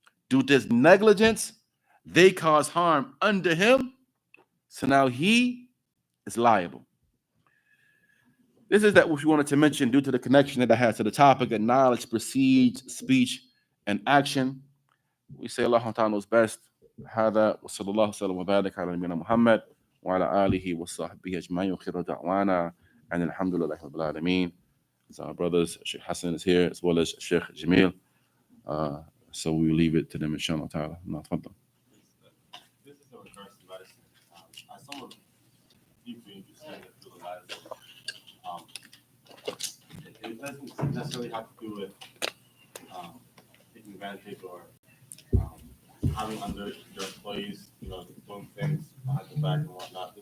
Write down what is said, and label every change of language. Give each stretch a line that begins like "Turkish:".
English: Due to his negligence, they cause harm under him, so now he is liable. This is that which we wanted to mention due to the connection that it has to the topic that knowledge precedes speech and action. We say Allah Ta'ala knows best.
Arabic: هذا وصلى الله وسلم وبارك على نبينا محمد وعلى آله وصحبه أجمعين وخير دعوانا and alhamdulillah rabbil alameen.
English: So our brothers, Shaykh Hassan is here as well as Shaykh Jamil. So we leave it to them, inshallah ta'ala. No, tfaddal. This is in regards to medicine. As someone deeply interested in the field of medicine, it doesn't necessarily have to do with taking advantage or having under your employees, doing things behind the back and whatnot.